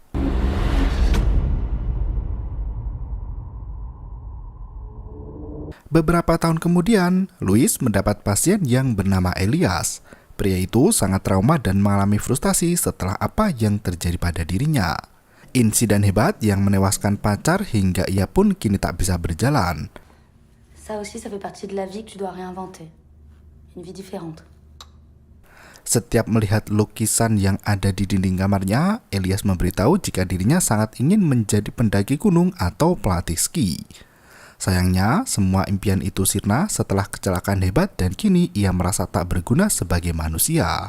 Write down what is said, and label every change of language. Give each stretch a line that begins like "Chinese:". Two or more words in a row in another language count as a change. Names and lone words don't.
Indonesian: Beberapa tahun kemudian, Louis mendapat pasien yang bernama Elias. Pria itu sangat trauma dan mengalami frustasi setelah apa yang terjadi pada dirinya. Insiden hebat yang menewaskan pacar hingga ia pun kini tak bisa berjalan.
French: Ça aussi, ça fait partie de la vie que tu dois réinventer. Une vie différente.
Indonesian: Setiap melihat lukisan yang ada di dinding kamarnya, Elias memberitahu jika dirinya sangat ingin menjadi pendaki gunung atau pelatih ski. Sayangnya, semua impian itu sirna setelah kecelakaan hebat dan kini ia merasa tak berguna sebagai manusia.